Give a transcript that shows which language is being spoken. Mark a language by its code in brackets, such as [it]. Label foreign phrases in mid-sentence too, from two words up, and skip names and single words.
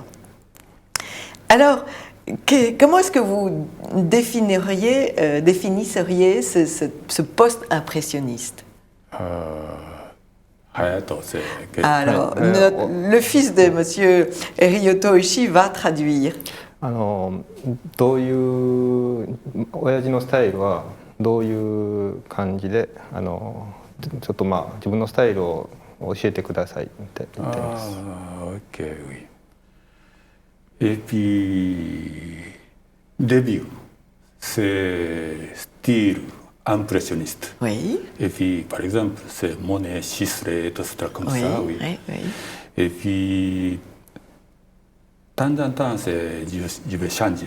[fr] Alors, comment est-ce que vous définisseriez ce post-impressionniste? Alors, le fils de Monsieur Ryota Oishi va traduire. [ja] どういう親父のスタイルはどういう感じでちょっとまあ自分のスタイルを教えてくださいって言ってます。 [fr] Ok, oui. Et puis, début, c'est style impressionniste. Oui. Et puis, par exemple, c'est Monet, Sisley, tout ça comme Oui, ça, oui. oui, oui. Et puis, de temps en temps, je vais changer.